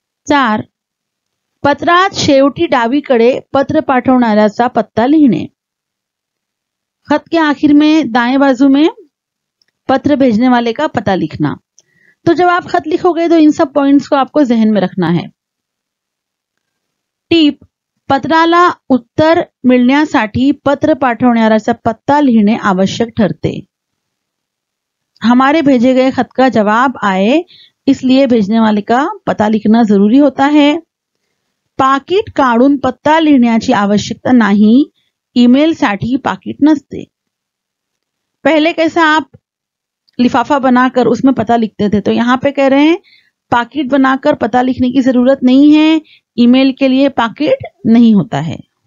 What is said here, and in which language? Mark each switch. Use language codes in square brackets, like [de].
[hi] 4, [mr] पत्रात शेवटी डावीकडे पत्र पाठवणाऱ्याचा पत्ता लिखणे, [hi] खत के आखिर में दाएं बाजू में पत्र भेजने वाले का पता लिखना। तो जब आप खत लिखोगे तो इन सब पॉइंट्स को आपको जहन में रखना है। [mr] टीप, पत्राला उत्तर मिळण्यासाठी पत्र पाठवणाऱ्याचा पत्ता लिखणे आवश्यक ठरते। [hi] हमारे भेजे गए खत का जवाब आए इसलिए भेजने वाले का पता लिखना जरूरी होता है। [mr] पाकिट काढून पत्ता लिखण्याची आवश्यकता नाही, ईमेल साठी पाकिट नसते। [hi] पहले कैसा आप लिफाफा बनाकर उसमें पता लिखते थे, तो यहां पे कह रहे हैं पाकिट बनाकर पता लिखने की जरूरत नहीं है, ईमेल के लिए पाकिट नहीं होता है।